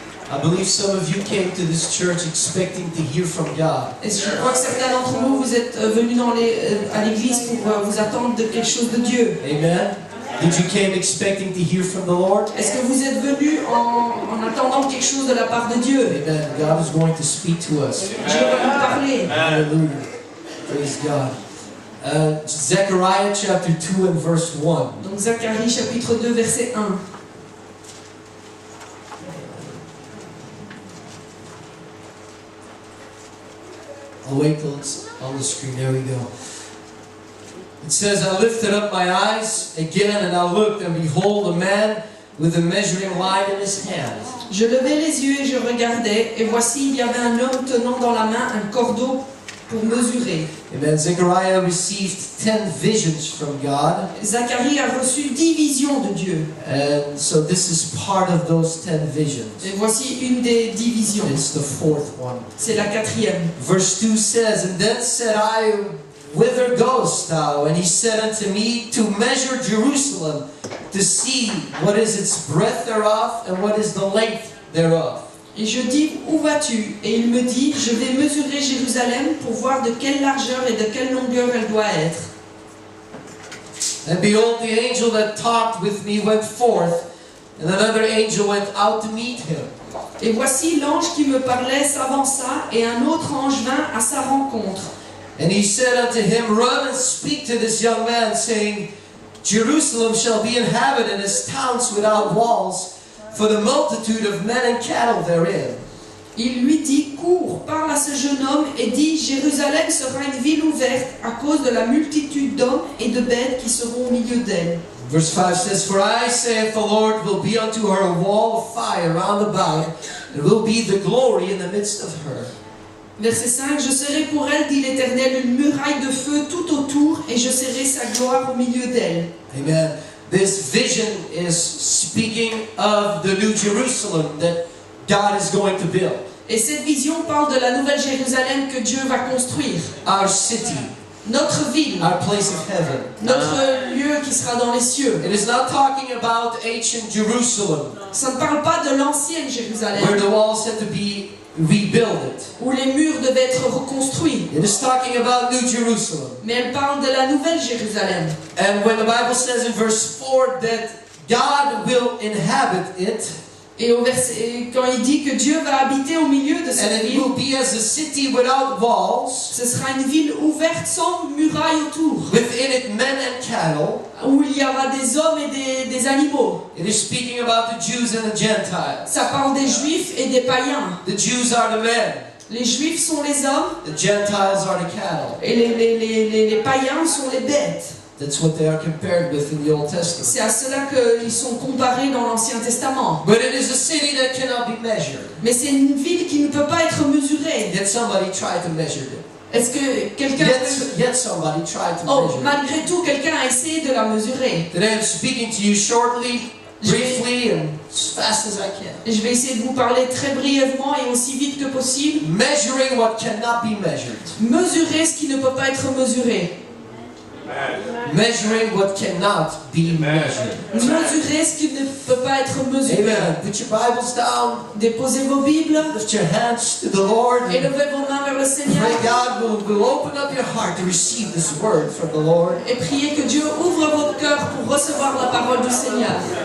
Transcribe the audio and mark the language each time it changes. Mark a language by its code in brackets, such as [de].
[en] I believe some of you came to this church expecting to hear from God. [fr] Et je crois que certains d'entre vous, vous êtes venus à l'église pour vous attendre de quelque chose de Dieu. [en] Amen. Did you came expecting to hear from the Lord? [fr] Est-ce que vous êtes venus en attendant quelque chose de la part de Dieu? [en] Amen. God is going to speak to us. [fr] Dieu va nous parler. [en] Hallelujah. Praise God. Zechariah chapter 2 and verse 1. [fr] Donc Zacharie chapitre 2 verset 1. [en] I'll wait till it's on the screen. There we go. It says, I lifted up my eyes again, and I looked, and behold, a man with a measuring line in his hand. [fr] Je levai les yeux et je regardais, et voici il y avait un homme tenant dans la main un cordeau pour mesurer. [en] Amen. Zechariah received 10 visions from God. [fr] Zacharie a reçu 10 visions de Dieu. [en] And so this is part of those 10 visions. [fr] Et voici une des 10 visions. [en] It's the fourth one. [fr] C'est la 4e. [en] Verse 2 says, And then said I, Whither goest thou? And he said unto me, To measure Jerusalem, to see what is its breadth thereof, and what is the length thereof. [fr] Et je dis, où vas-tu? Et il me dit, je vais mesurer Jérusalem pour voir de quelle largeur et de quelle longueur elle doit être. [en] And behold, the angel that talked with me went forth, and another angel went out to meet him. [fr] Et voici l'ange qui me parlait s'avança, et un autre ange vint à sa rencontre. [en] And he said unto him, Run and speak to this young man, saying, Jerusalem shall be inhabited as towns without walls, for the multitude of men and cattle therein. [fr] Il lui dit, cours, parle à ce jeune homme et dis, Jérusalem sera une ville ouverte à cause de la multitude d'hommes et de bêtes qui seront au milieu d'elle. [en] Verse 5 says, For I, saith the Lord, will be unto her a wall of fire round about, and will be the glory in the midst of her. [fr] Verset 5, je serai pour elle, dit l'Éternel, une muraille de feu tout autour, et je serai sa gloire au milieu d'elle. [en] Amen. This vision is speaking of the new Jerusalem that God is going to build. [fr] Et cette vision parle de la nouvelle Jérusalem que Dieu va construire. [en] Our city, [fr] Notre ville, [en] our place of heaven. [fr] notre lieu qui sera dans les cieux. [en] It is not talking about ancient Jerusalem, [fr] Ça ne parle pas de l'ancienne [en] where [fr] Jérusalem, [en] the walls had to be rebuilt. [fr] où les murs devaient être reconstruits. [en] It is talking about New Jerusalem. [fr] Mais elle parle de la nouvelle Jérusalem. [en] And when the Bible says in verse 4 that God will inhabit it, [fr] Et quand il dit que Dieu va habiter au milieu de [en] and [fr] cette [en] it [fr] ville, [en] will be as a city without walls, [fr] ce sera une ville ouverte sans muraille autour, [en] within it men and cattle. [fr] où il y aura des hommes et des animaux. [en] It is speaking about the Jews and the Gentiles. [fr] Ça parle des Juifs et des païens. [en] The Jews are the men, [fr] Les Juifs sont les hommes [en] the Gentiles are the cattle. [fr] et les païens sont les bêtes. [en] That's what they are compared with in the Old Testament. [fr] C'est à cela qu'ils sont comparés dans l'Ancien Testament. [en] But it is a city that cannot be measured. [fr] Mais c'est une ville qui ne peut pas être mesurée. [en] Yet somebody tried to measure it. [fr] Est-ce que quelqu'un... [en] Yet somebody tried to [fr] Oh, [en] measure it. [fr] malgré tout, quelqu'un a essayé de la mesurer. [en] Today I'm speaking to you shortly, briefly, and as fast as I can. [fr] Et je vais essayer de vous parler très brièvement et aussi vite que possible. [en] Measuring what cannot be measured. [fr] Mesurer ce qui ne peut pas être mesuré. [en] Measuring what cannot be measured. [fr] Mesurer ce qui ne peut pas être mesuré. [en] Amen. Put your Bibles down. [fr] Déposez vos Bibles. [en] Lift your hands to the Lord. And [fr] Élevez vos mains vers le Seigneur. [en] pray God will open up your heart to receive this word from the Lord. [fr] Et priez que Dieu ouvre votre cœur pour recevoir la parole du Seigneur.